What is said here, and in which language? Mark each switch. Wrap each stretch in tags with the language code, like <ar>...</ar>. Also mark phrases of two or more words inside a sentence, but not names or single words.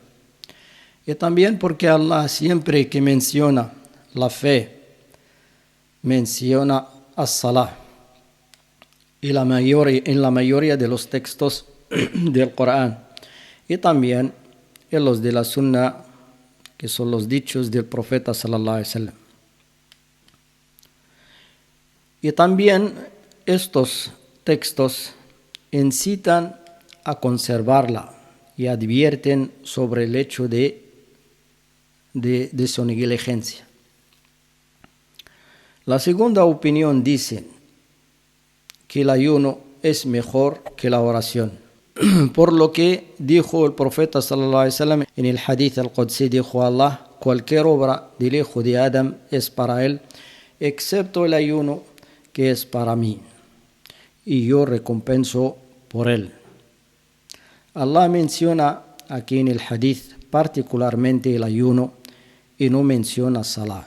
<es>Y también porque Allah siempre que menciona la fe menciona as-salah en la mayoría de los textos del Corán y también en los de la Sunna, que son los dichos del profeta</es> <ar>صلى الله عليه وسلم.</ar> <es>Y también estos textos incitan a conservarla y advierten sobre el hecho de su negligencia. La segunda opinión dice que el ayuno es mejor que la oración, por lo que dijo el profeta</es> <ar>صلى الله عليه وسلم</ar> <es>en el</es> <ar>حديث القدسي,</ar> <es>dijo Allah: cualquier obra del hijo de Adam es para él, excepto el ayuno, que es para mí, y yo recompenso por él. Allah menciona aquí en el hadith particularmente el ayuno y no menciona salah.</es>